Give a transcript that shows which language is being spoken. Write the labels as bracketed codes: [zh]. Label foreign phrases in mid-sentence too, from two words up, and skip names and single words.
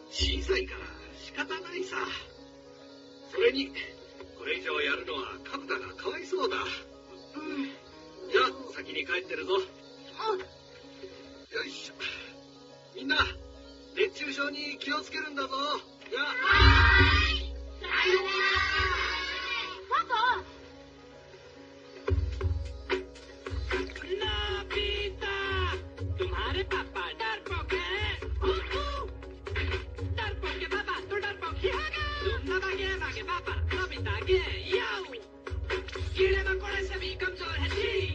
[ja] 小さいから仕方ないさ。それにこれ以上やるのはカブタがかわいそうだ。じゃあ先に帰ってるぞ。よいしょ。みんな熱中症に気をつけるんだぞ。じゃあ。パパ。 [hi] तुम्हारे पापा डरपोक हैं। डरपोक के पापा तो डरपोक ही होगा। तुम ना भागे भागे पापा नोबिता के यो। कीड़े मकोड़े से भी कमजोर है जी।